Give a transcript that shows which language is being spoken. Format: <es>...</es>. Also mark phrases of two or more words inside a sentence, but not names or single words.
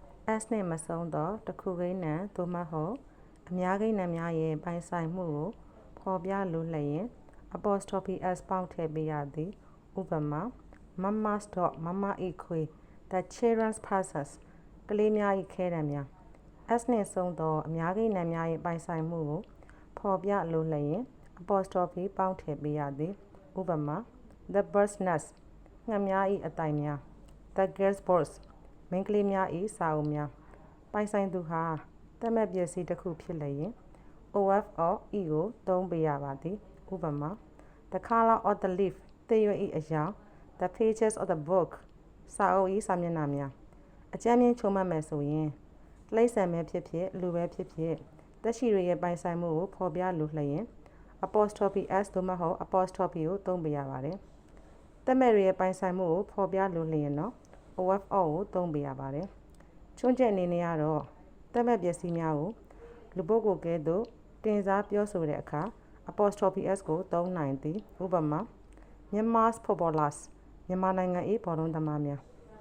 <my>S နှင့်မဆုံးသောတစ်ခုကိန်းနံသို့မဟုတ်အများကိန်းနံများရဲ့ပိုင်ဆိုင်မှုကိုဖော်ပြလိုလျင်</my> <en>apostrophe s</en> <my>ပေါင်းထည့်ပေးရသည် ဥပမာ</my> <en>Mama's dog</en> <my>မမ၏ခွေး</my> <en>The children's puzzles</en> <my>ကလေးများ၏ခဲတံများ S နှင့်ဆုံး သောအများကိန်းနံများ၏ပိုင်ဆိုင်မှုကိုဖော်ပြလိုလျင် apostrophe ပေါင်းထည့်ပေးရသည် ဥပမာ</my> <en>The bird's nest</en> <my>ငှက်များ၏အသိုက်များ</my> <en>The girls' books</en> <my>မိန်းကလေးများ၏စာအုပ်များ ပိုင်ဆိုင်သူဟာသက်မဲ့ပစ္စည်းတစ်ခုဖြစ်လျင်</my> <en>of or e</en> <my>ကိုသုံးပေးရပါသည် ဥပမာ</my> <en>The color of the leaf</en> <my>သစ်ရွက်၏ အရောင်</my> <en>The pages of the book</en> <my>စာအုပ်၏စာမျက်နှာများအကြမ်းမျဉ်းချုံမှတ်မယ်ဆိုရင်တိရစ္ဆာန် ပဲဖြစ်ဖြစ်လူပဲဖြစ်ဖြစ်သက်ရှိတွေရဲ့ပိုင်ဆိုင်မှုကိုဖော်ပြလိုလျင်</my> <en>apostrophe s</en> <my>သို့မဟုတ် apostrophe ကိုသုံးပေးရပါတယ်သက်မဲ့တွေရဲ့ပိုင်ဆိုင်မှုကိုဖော်ပြလိုလျင်တော့</my> <en>of or</en> <my>ကိုသုံးပေးရပါတယ်ချွန်းချက်အနေနဲ့ကတော့သက်မဲ့ပစ္စည်းများကိုလူပုဂ္ဂိုလ်ကဲ့သို့တင်စားပြောဆိုတဲ့အခါ</my> <en>apostrophe s</en> <my>ကိုသုံးနိုင်သည်ဥပမာ</my> <en>Myanmar's footballers</en> <my>မြန်မာနိုင်ငံ၏ဘောလုံးသမားများ</my>